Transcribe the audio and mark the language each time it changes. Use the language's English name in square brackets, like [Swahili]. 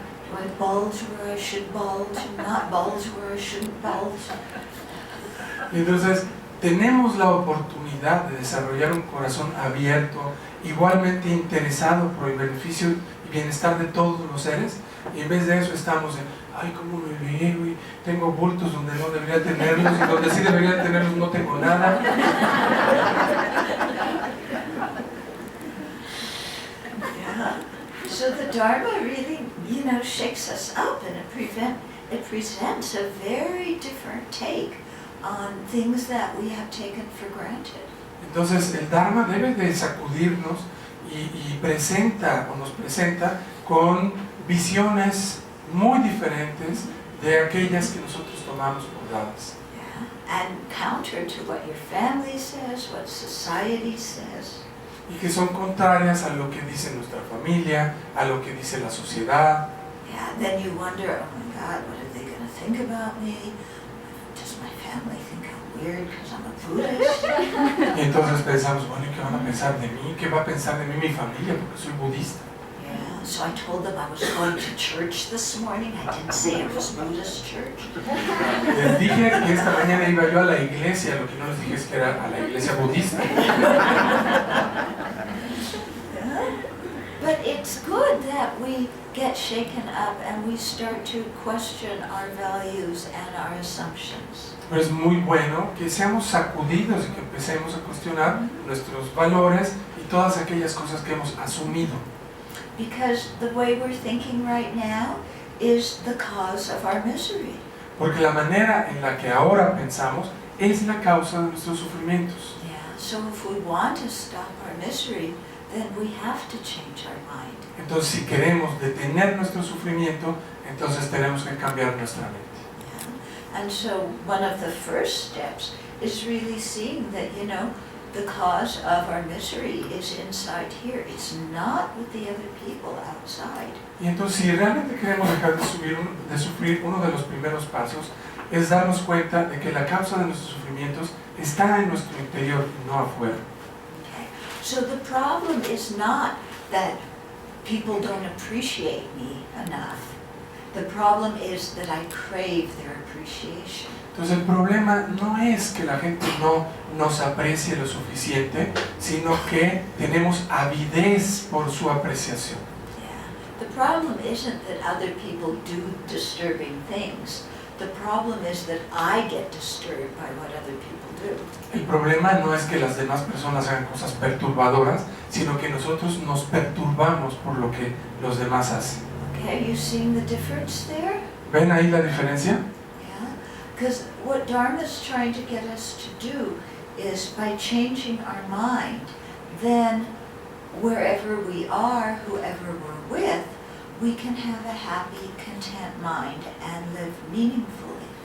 [English] Do I bulge where I should bulge and not bulge where I shouldn't bulge? [Spanish] Y entonces tenemos la oportunidad de desarrollar un corazón abierto, igualmente interesado por el beneficio y bienestar de todos los seres, y en vez de eso estamos en, ay, cómo me veo, y tengo bultos donde no debería tenerlos, y donde sí debería tenerlos no tengo nada. [English] Yeah. So the Dharma really, shakes us up, and it presents a very different take on things that we have taken for granted. [Spanish] Entonces el Dharma debe de sacudirnos y presenta o nos presenta con visiones muy diferentes de aquellas que nosotros tomamos por dadas. [English] Yeah. And counter to what your family says, what society says. [Spanish] Y que son contrarias a lo que dice nuestra familia, a lo que dice la sociedad. [English] Yeah, then you wonder, oh my God, what are they going to think about me? Does my family think I'm weird because I'm a Buddhist? [Spanish] Y entonces pensamos, bueno, ¿y qué van a pensar de mí? ¿Qué va a pensar de mí mi familia? Porque soy budista. [English] Yeah, so I told them I was going to church this morning. I didn't say it was Buddhist church. [Spanish] Les dije que esta mañana iba yo a la iglesia, lo que no les dije es que era a la iglesia budista. [English] But it's good that we get shaken up and we start to question our values and our assumptions. [Spanish] Pero es muy bueno que seamos sacudidos y que empecemos a cuestionar nuestros valores y todas aquellas cosas que hemos asumido. [English] Because the way we're thinking right now is the cause of our misery. [Spanish] Porque la manera en la que ahora pensamos es la causa de nuestros sufrimientos. [English] Yeah, so if we want to stop our misery, then we have to change our mind. [Spanish] Entonces, si queremos detener nuestro sufrimiento, entonces tenemos que cambiar nuestra mente. [English] Yeah. And so one of the first steps is really seeing that, the cause of our misery is inside here. It's not with the other people outside. [Spanish] Y entonces, si realmente queremos dejar de sufrir, uno de los primeros pasos es darnos cuenta de que la causa de nuestros sufrimientos está en nuestro interior y no afuera. [English] Okay. So the problem is not that people don't appreciate me enough. The problem is that I crave their appreciation. [Spanish] Entonces el problema no es que la gente no nos aprecie lo suficiente, sino que tenemos avidez por su apreciación. [English] Yeah. The problem isn't that other people do disturbing things. The problem is that I get disturbed by what other people do. [Spanish] El problema no es que las demás personas hagan cosas perturbadoras, sino que nosotros nos perturbamos por lo que los demás hacen. [English] Okay, you seeing the difference there? [Spanish] ¿Ven ahí la diferencia? [English] Because what Dharma is trying to get us to do is by changing our mind, then wherever we are, whoever we're with, we can have a happy, content mind and live meaningfully.